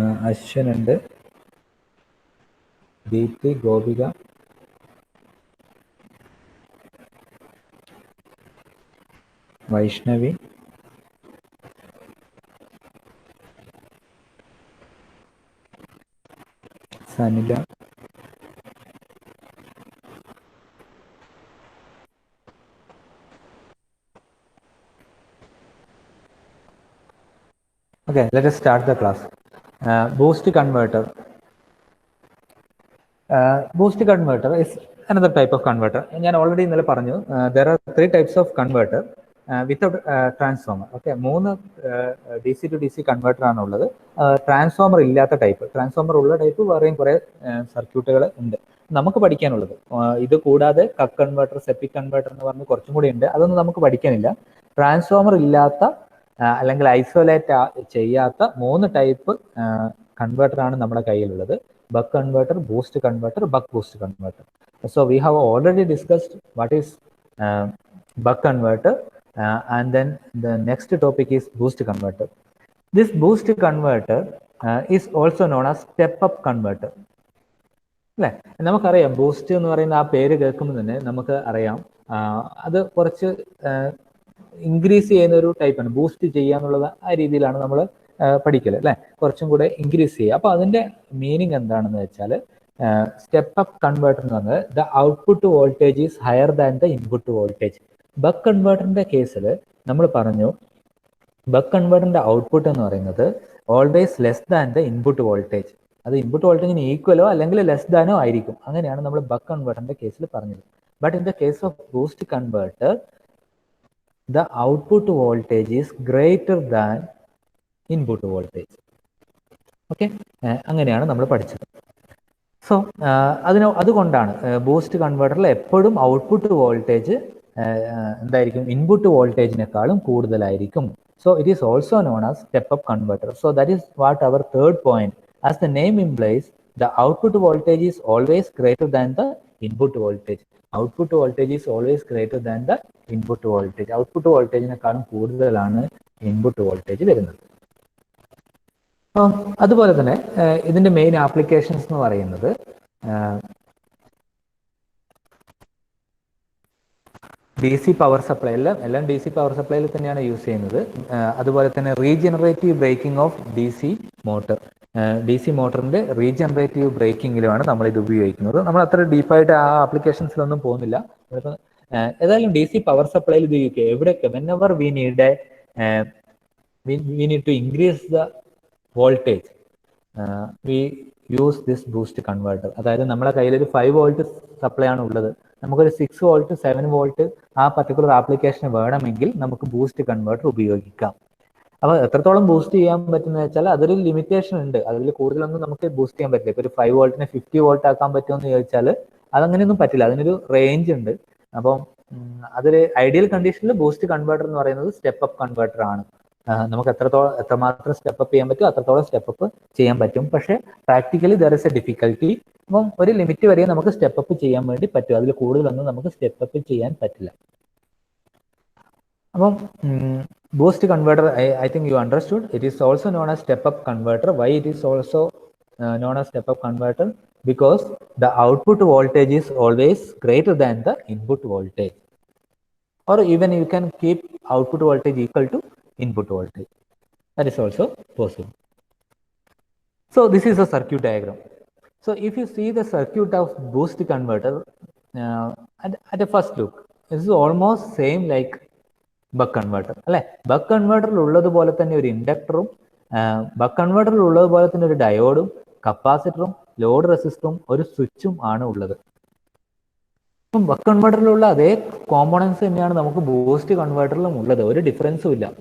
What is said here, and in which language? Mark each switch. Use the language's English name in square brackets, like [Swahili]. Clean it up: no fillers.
[English] അശ്വനുണ്ട്, Deepthi, Gopika, Vaishnavi, Sanila, okay, let us start the class. Boost converter. Boost converter is another type of converter. [Malayalam] ഞാൻ already ഇന്നലെ പറഞ്ഞു, [English] there are 3 types of converter without transformer. [Malayalam] Okay, 3 DC to DC converter ആണ് ഉള്ളത്. Transformer ഇല്ലാത്ത type. Transformer ഉള്ള type വേറെയും കുറേ സർക്യൂട്ടുകൾ ഉണ്ട് നമുക്ക് പഠിക്കാനുള്ളത്. ഇത് കൂടാതെ കപ്പ് കൺവേർട്ടർ, സെപ്പിക് കൺവേർട്ടർ എന്ന് പറഞ്ഞ് കുറച്ചും കൂടി ഉണ്ട്. അതൊന്നും നമുക്ക് പഠിക്കാനില്ല. ട്രാൻസ്ഫോമർ ഇല്ലാത്ത അല്ലെങ്കിൽ ഐസൊലേറ്റ് ചെയ്യാത്ത 3 ടൈപ്പ് കൺവേർട്ടർ ആണ് നമ്മുടെ കയ്യിലുള്ളത്. [English] buck converter, boost converter, buck boost converter. So we have already discussed what is buck converter, and then the next topic is boost converter. This boost converter is also known as step up converter. [Malayalam] അല്ലേ? നമുക്കറിയാം boost എന്ന് പറയുന്ന ആ പേര് കേൾക്കുമ്പോൾ തന്നെ നമുക്ക് അറിയാം അത് കുറച്ച് ഇൻക്രീസ് ചെയ്യുന്ന ഒരു ടൈപ്പാണ്. ബൂസ്റ്റ് ചെയ്യാന്നുള്ളത് ആ രീതിയിലാണ് നമ്മൾ പഠിക്കല് അല്ലെ, കുറച്ചും കൂടെ ഇൻക്രീസ് ചെയ്യുക. അപ്പൊ അതിന്റെ മീനിങ് എന്താണെന്ന് വെച്ചാൽ സ്റ്റെപ്പ് അപ്പ് കൺവേർട്ടർ എന്ന് പറഞ്ഞത് [English] The output voltage is higher than the input voltage. [Malayalam] Buck കൺവേർട്ടറിന്റെ കേസിൽ നമ്മൾ പറഞ്ഞു ബക്ക് കൺവേർട്ടറിന്റെ ഔട്ട്പുട്ട് എന്ന് പറയുന്നത് [English] Always less than the input voltage. [Malayalam] അത് ഇൻപുട്ട് വോൾട്ടേജിന് ഈക്വലോ അല്ലെങ്കിൽ ലെസ് ദാനോ ആയിരിക്കും. അങ്ങനെയാണ് നമ്മൾ ബക്ക് കൺവേർട്ടറിന്റെ കേസിൽ പറഞ്ഞത്. [English] But in the case of boost converter the output voltage is greater than input voltage. [Malayalam] Okay, അങ്ങനെയാണ് നമ്മൾ പഠിച്ചത്. സോ അതുകൊണ്ടാണ് ബൂസ്റ്റ് കൺവേർട്ടറിൽ എപ്പോഴും ഔട്ട്പുട്ട് വോൾട്ടേജ് എന്തായിരിക്കും, ഇൻപുട്ട് വോൾട്ടേജിനേക്കാളും കൂടുതലായിരിക്കും. [English] So it is also known as step up converter. So that is what our third point. As the name implies, the output voltage is always greater than the input voltage. Output voltage is always greater than the input voltage. [Malayalam] Output വോൾട്ടേജിനേക്കാളും കൂടുതലാണ് input voltage വരുന്നത്. അതുപോലെ തന്നെ ഇതിന്റെ main applications എന്ന് പറയുന്നത് D C power supply, എല്ലാം D C power സപ്ലൈയിൽ തന്നെയാണ് use ചെയ്യുന്നത്. അതുപോലെ തന്നെ regenerative braking of D C motor. D C മോട്ടറിന്റെ regenerative ബ്രേക്കിങ്ങിലുമാണ് നമ്മൾ ഇത് ഉപയോഗിക്കുന്നത്. നമ്മൾ അത്ര ഡീപ്പായിട്ട് ആ ആപ്ലിക്കേഷൻസിലൊന്നും പോകുന്നില്ല. ഏതായാലും ഡി സി പവർ സപ്ലൈയിൽ ഇത് യൂസ് ചെയ്യും. എവിടെയൊക്കെ [English] Whenever we need we need to increase the voltage, we use this boost converter. [Malayalam] അതായത് നമ്മുടെ കയ്യിൽ ഒരു 5 വോൾട്ട് സപ്ലൈ ആണ് ഉള്ളത്, നമുക്കൊരു 6 വോൾട്ട് 7 വോൾട്ട് ആ പർട്ടിക്കുലർ ആപ്ലിക്കേഷന് വേണമെങ്കിൽ നമുക്ക് ബൂസ്റ്റ് കൺവേർട്ടർ ഉപയോഗിക്കാം. അപ്പോൾ എത്രത്തോളം ബൂസ്റ്റ് ചെയ്യാൻ പറ്റുന്ന വെച്ചാൽ അതൊരു ലിമിറ്റേഷൻ ഉണ്ട്. അതിൽ കൂടുതലൊന്നും നമുക്ക് ബൂസ്റ്റ് ചെയ്യാൻ പറ്റില്ല. ഇപ്പോൾ ഒരു 5 വോൾട്ടിനെ 50 വോൾട്ട് ആക്കാൻ പറ്റുമെന്ന് ചോദിച്ചാൽ അതങ്ങനെയൊന്നും പറ്റില്ല, അതിനൊരു റേഞ്ച് ഉണ്ട്. അപ്പം അതൊരു ഐഡിയൽ കണ്ടീഷനിൽ ബൂസ്റ്റ് കൺവേർട്ടർ എന്ന് പറയുന്നത് സ്റ്റെപ്പ് അപ്പ് കൺവേർട്ടർ ആണ്. നമുക്ക് എത്രമാത്രം സ്റ്റെപ്പ് അപ്പ് ചെയ്യാൻ പറ്റും അത്രത്തോളം സ്റ്റെപ്പ് അപ്പ് ചെയ്യാൻ പറ്റും. പക്ഷേ practically [English] There is a difficulty. [Malayalam] അപ്പം ഒരു ലിമിറ്റ് വരെ നമുക്ക് സ്റ്റെപ്പ് അപ്പ് ചെയ്യാൻ വേണ്ടി പറ്റും, അതിൽ കൂടുതലൊന്നും നമുക്ക് സ്റ്റെപ്പ് അപ്പ് ചെയ്യാൻ പറ്റില്ല. അപ്പം [English] boost converter, I think you understood. It is also known as step up converter. Why it is also known as step up converter? Because the output voltage is always greater than the input voltage, or even you can keep output voltage equal to input voltage. That is also possible. So this is a circuit diagram. So if you see the circuit of boost converter at a first look, this is almost same like [Malayalam] buck converter അല്ലെ. Buck കൺവേർട്ടറിൽ ഉള്ളതുപോലെ തന്നെ ഒരു ഇൻഡക്ടറും, buck കൺവേർട്ടറിൽ ഉള്ളതുപോലെ തന്നെ ഒരു ഡയോഡും, കപ്പാസിറ്ററും, load റെസിസ്റ്ററും, ഒരു സ്വിച്ചും ആണ് ഉള്ളത്. അപ്പം ബക്ക് കൺവേർട്ടറിലുള്ള അതേ കോമ്പോണൻസ് തന്നെയാണ് നമുക്ക് ബൂസ്റ്റ് കൺവേർട്ടറിലും ഉള്ളത്. ഒരു ഡിഫറൻസും ഇല്ല.